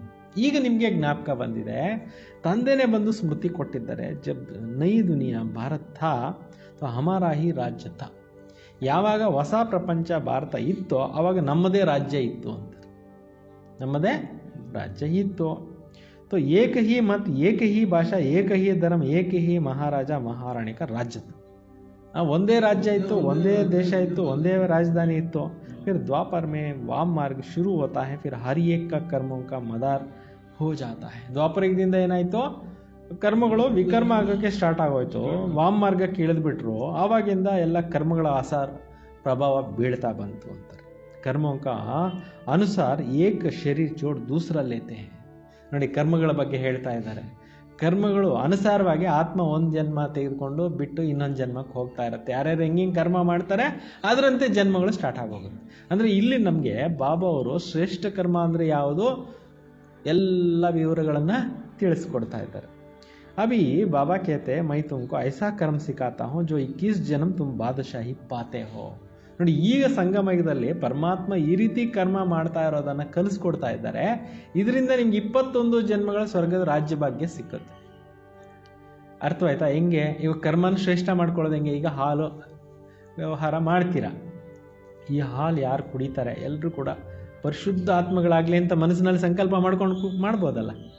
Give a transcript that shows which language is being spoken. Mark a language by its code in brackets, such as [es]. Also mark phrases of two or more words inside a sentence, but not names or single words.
[kn] ಈಗ ನಿಮಗೆ ಜ್ಞಾಪಕ ಬಂದಿದೆ, ತಂದೆನೇ ಬಂದು ಸ್ಮೃತಿ ಕೊಟ್ಟಿದ್ದಾರೆ. [hi] जब नई दुनिया भारत था तो हमारा ही राज्य था. [kn] ಯಾವಾಗ ಹೊಸ ಪ್ರಪಂಚ ಭಾರತ ಇತ್ತೋ ಆವಾಗ ನಮ್ಮದೇ ರಾಜ್ಯ ಇತ್ತು ಅಂತ, ನಮ್ಮದೇ ರಾಜ್ಯ ಇತ್ತು. [hi] तो एक ही मत, एक ही भाषा, एक ही धर्म, एक ही महाराजा महारानी का राज्य था. [kn] ಒಂದೇ ರಾಜ್ಯ ಇತ್ತು, ಒಂದೇ ದೇಶ ಇತ್ತು, ಒಂದೇ राजधानी ಇತ್ತು. [hi] फिर द्वापर में वाम मार्ग शुरू होता है, फिर हर एक का कर्मों का मदार हो जाता है. [kn] ದ್ವಾಪರ ಯುಗದಿಂದ ಏನಾಯಿತು, ಕರ್ಮಗಳು ವಿಕರ್ಮ ಆಗೋಕ್ಕೆ ಸ್ಟಾರ್ಟ್ ಆಗೋಯ್ತು, ವಾಮ ಮಾರ್ಗಕ್ಕೆ ಇಳಿದ್ಬಿಟ್ರು. ಆವಾಗಿಂದ ಎಲ್ಲ ಕರ್ಮಗಳ ಆಸಾರ ಪ್ರಭಾವ ಬೀಳ್ತಾ ಬಂತು ಅಂತಾರೆ. [hi] ಕರ್ಮೋं का अनुसार एक शरीर जोड़ दूसरा लेते हैं. [kn] ನೋಡಿ, ಕರ್ಮಗಳ ಬಗ್ಗೆ ಹೇಳ್ತಾ ಇದ್ದಾರೆ. ಕರ್ಮಗಳು ಅನುಸಾರವಾಗಿ ಆತ್ಮ ಒಂದು ಜನ್ಮ ತೆಗೆದುಕೊಂಡು ಬಿಟ್ಟು ಇನ್ನೊಂದು ಜನ್ಮಕ್ಕೆ ಹೋಗ್ತಾ ಇರುತ್ತೆ. ಯಾರ್ಯಾರು ಹೆಂಗೆ ಕರ್ಮ ಮಾಡ್ತಾರೆ ಅದರಂತೆ ಜನ್ಮಗಳು ಸ್ಟಾರ್ಟ್ ಆಗೋಗುತ್ತೆ. ಅಂದರೆ ಇಲ್ಲಿ ನಮಗೆ ಬಾಬಾ ಅವರು ಶ್ರೇಷ್ಠ ಕರ್ಮ ಅಂದರೆ ಯಾವುದು ಎಲ್ಲ ವಿವರಗಳನ್ನು ತಿಳಿಸ್ಕೊಡ್ತಾ ಇದ್ದಾರೆ. [hi] अभी बाबा कहते हैं मैं तुमको ऐसा कर्म सिखाता हूँ जो 21 जन्म तुम बादशाही पाते हो. [kn] ನೋಡಿ, ಈಗ ಸಂಗಮಯುಗದಲ್ಲಿ ಪರಮಾತ್ಮ ಈ ರೀತಿ ಕರ್ಮ ಮಾಡ್ತಾ ಇರೋದನ್ನು ಕಲಿಸ್ಕೊಡ್ತಾ ಇದ್ದಾರೆ. ಇದರಿಂದ ನಿಮ್ಗೆ 21 ಜನ್ಮಗಳ ಸ್ವರ್ಗದ ರಾಜ್ಯ ಭಾಗ್ಯ ಸಿಕ್ಕುತ್ತೆ. ಅರ್ಥವಾಯ್ತಾ? ಹೆಂಗೆ ಇವಾಗ ಕರ್ಮನ ಶ್ರೇಷ್ಠ ಮಾಡ್ಕೊಳ್ಳೋದು ಹೆಂಗೆ? ಈಗ ಹಾಲು ವ್ಯವಹಾರ ಮಾಡ್ತೀರಾ, ಈ ಹಾಲು ಯಾರು ಕುಡಿತಾರೆ ಎಲ್ಲರೂ ಕೂಡ ಪರಿಶುದ್ಧ ಆತ್ಮಗಳಾಗಲಿ ಅಂತ ಮನಸ್ಸಿನಲ್ಲಿ ಸಂಕಲ್ಪ ಮಾಡ್ಕೊಂಡು ಮಾಡ್ಬೋದಲ್ಲ.